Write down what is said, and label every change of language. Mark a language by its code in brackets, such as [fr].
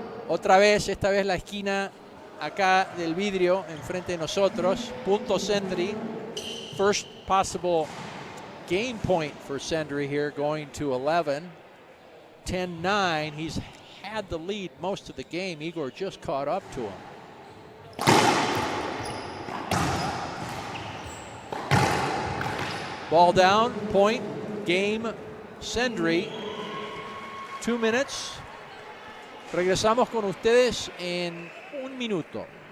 [es] Otra vez, esta vez la esquina acá del vidrio enfrente de nosotros. Punto Sendrey. [en] First possible game point for Sendrey here, going to 11. 10-9. He's had the lead most of the game. Igor just caught up to him. Ball down, point, game, Sendrey. 2 minutes. [es] Regresamos con ustedes en 1 minuto.